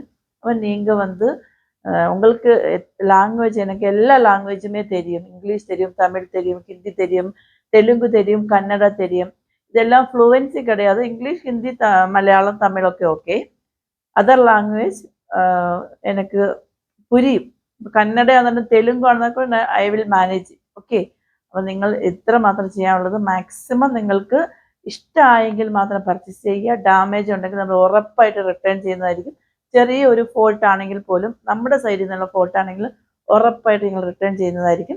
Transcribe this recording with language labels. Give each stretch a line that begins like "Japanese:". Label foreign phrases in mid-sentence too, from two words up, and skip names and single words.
Tamil: அப்போ நீங்கள் வந்து உங்களுக்கு லாங்குவேஜ் எனக்கு எல்லா லாங்குவேஜுமே தெரியும். இங்கிலீஷ் தெரியும், தமிழ் தெரியும், ஹிந்தி தெரியும், தெலுங்கு தெரியும், கன்னடா தெரியும். இதெல்லாம் ஃப்ளூவன்சி கிடையாது. இங்கிலீஷ், ஹிந்தி, மலையாளம், தமிழ் ஓகே.
English: other language
Tamil: எனக்கு പുരിയും.
Malayalam: കന്നഡ ആണെന്നും തെലുങ്ക് ആണെന്നൊക്കെ
English: I will manage.
Malayalam: ഓക്കെ. അപ്പോൾ നിങ്ങൾ ഇത്ര മാത്രം ചെയ്യാനുള്ളത്, മാക്സിമം നിങ്ങൾക്ക് ഇഷ്ടമായെങ്കിൽ മാത്രം പർച്ചേസ് ചെയ്യുക. ഡാമേജ് ഉണ്ടെങ്കിൽ നമ്മൾ ഉറപ്പായിട്ട് റിട്ടേൺ ചെയ്യുന്നതായിരിക്കും. ചെറിയ ഒരു ഫോൾട്ട് ആണെങ്കിൽ പോലും നമ്മുടെ സൈഡിൽ നിന്നുള്ള ഫോൾട്ട് ആണെങ്കിൽ ഉറപ്പായിട്ട് നിങ്ങൾ റിട്ടേൺ ചെയ്യുന്നതായിരിക്കും.